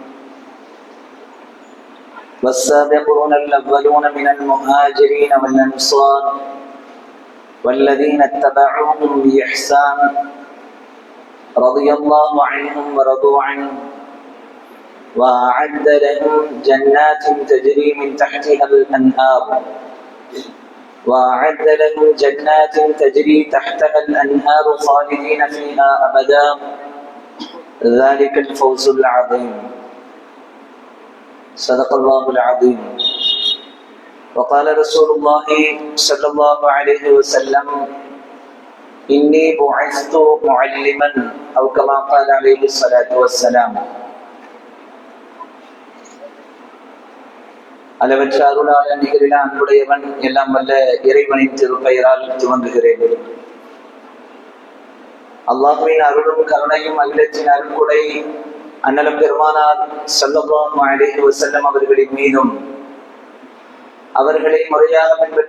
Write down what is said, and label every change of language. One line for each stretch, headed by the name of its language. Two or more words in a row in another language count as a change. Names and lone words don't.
Arabic: والسابقون الأولون من المهاجرين والأنصار والذين اتبعوهم بإحسان رضي الله عنهم ورضوا عنه وأعد لهم جنات تجري من تحتها الأنهار خالدين فيها أبدا، ذلك الفوز العظيم. صدق الله العظيم. وقال رسول الله صلى الله عليه وسلم: إني بعثت معلما، أو كما قال عليه الصلاة والسلام.
Tamil: அளவற்ற அருளாளன் நிகரில அன்புடையவன் எல்லாம் வல்ல இறைவனின் திருப்பெயரால் துவங்குகிறேன். அல்லாஹ்வின் அருளும் கருணையும் அகிலத்தின் அருள்கொடை அண்ணலம் பெருமானார்
Arabic: صلى الله عليه وسلم
Tamil: அவர்களின் மீதும், அவர்களை முறையாக பின்பற்றி